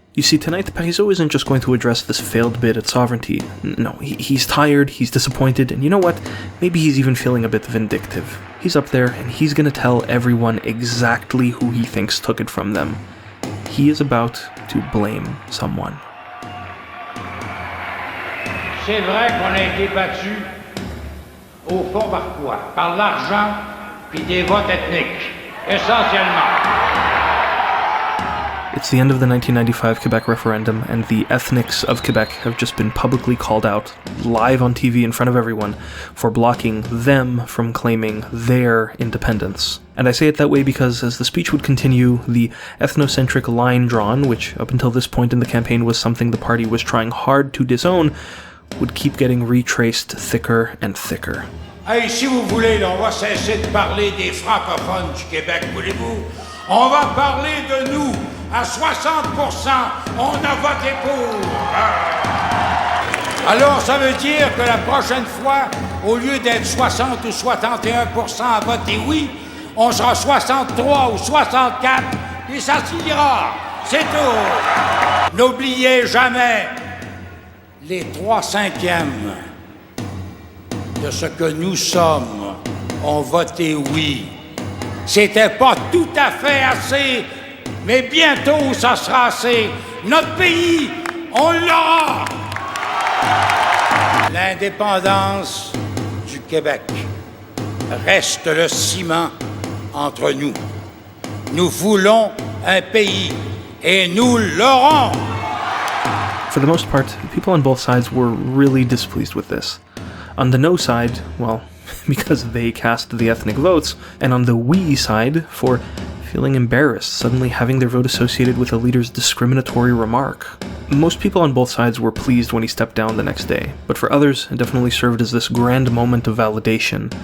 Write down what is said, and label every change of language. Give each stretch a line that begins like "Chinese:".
English: You see, tonight Parizeau isn't just going to address this failed bid at sovereignty. No, he's tired, he's disappointed, and you know what? Maybe he's even feeling a bit vindictive. He's up there, and he's gonna tell everyone exactly who he thinks took it from them. He is about to blame someone.
French: C'est vrai qu'on a été battu au fond par quoi? Par l'argent puis des votes ethniques, essentiellement.
English: It's the end of the 1995 Quebec Referendum, and the ethnics of Quebec have just been publicly called out, live on TV in front of everyone, for blocking them from claiming their independence. And I say it that way because, as the speech would continue, the ethnocentric line drawn, which up until this point in the campaign was something the party was trying hard to disown, would keep getting retraced thicker and thicker.
French: Hey, si vous voulez, on va cesser de parler des francophones du Québec, voulez-vous? On va parler de nous. À 60%, on a voté pour. Alors, ça veut dire que la prochaine fois, au lieu d'être 60 ou 61% à voter oui, on sera 63 ou 64, et ça s'ira. C'est tout. N'oubliez jamais, les 3/5 de ce que nous sommes ont voté oui. C'était pas tout à fait assez, mais bientôt ça sera assez. Notre pays, on l'aura! L'indépendance du Québec reste le ciment entre nous. Nous voulons un pays et nous l'aurons!
English: For the most part, people on both sides were really displeased with this. On the no side, well, because they cast the ethnic votes, and on the we side, for feeling embarrassed, suddenly having their vote associated with a leader's discriminatory remark. Most people on both sides were pleased when he stepped down the next day, but for others, it definitely served as this grand moment of validation.